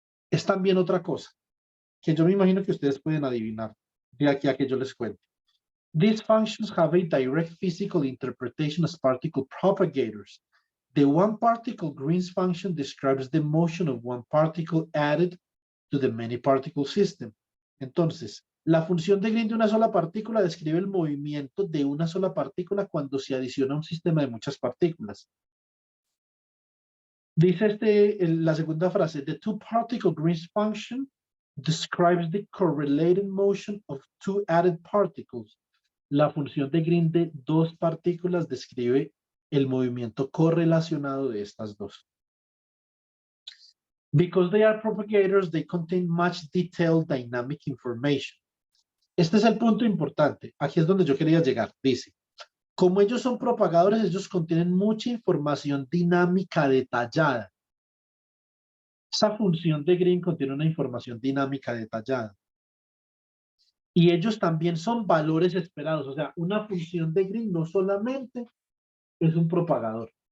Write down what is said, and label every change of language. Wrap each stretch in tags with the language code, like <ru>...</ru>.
<es>Es también otra cosa, que yo me imagino que ustedes pueden adivinar de aquí a que yo les cuente.</es> <en>These functions have a direct physical interpretation as particle propagators. The one particle Green's function describes the motion of one particle added to the many particle system.</en> <es>Entonces, la función de Green de una sola partícula describe el movimiento de una sola partícula cuando se adiciona a un sistema de muchas partículas. Dice la segunda frase,</es> <en>the two-particle Green's function describes the correlated motion of two added particles.</en> <es>La función de Green de 2 partículas describe el movimiento correlacionado de estas 2.</es> <en>Because they are propagators, they contain much detailed dynamic information.</en> <es>Este es el punto importante. Aquí es donde yo quería llegar. Dice, como ellos son propagadores, ellos contienen mucha información dinámica detallada. Esa función de Green contiene una información dinámica detallada. Y ellos también son valores esperados. O sea, una función de Green no solamente es un propagador.</es>